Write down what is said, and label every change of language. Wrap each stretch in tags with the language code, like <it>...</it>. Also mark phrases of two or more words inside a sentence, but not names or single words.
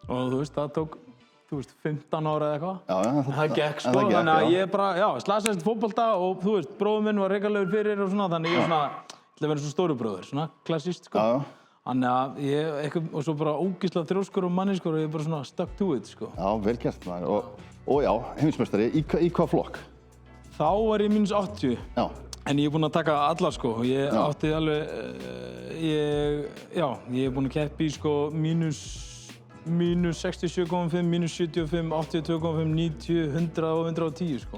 <is>Og þú veist, það tók, 15 ára eða eitthvað. Já, það gekk, sko. Þannig að ég bara, slasaðist fótbolta og þú veist, bróðir minn var hrikalegur fyrir og svona. Þannig ég ætla að vera svo stóri bróðir, svona klassíst, sko. Þannig að og svo bara ógeðslega þrjóskur og manniskur og ég bara svona</is> <en>stuck to it,</en> <is>sko. Já, vel gert maður. Og já, heimsmeistari, í hvað flokk? Þá var ég mínus 80. Já. En ég er búinn að taka alla, sko. Ég átti alveg, ég er búinn að keppa í, sko, mínus 67,5, mínus 75, 82,5, 90, 100 og 110, sko.</is>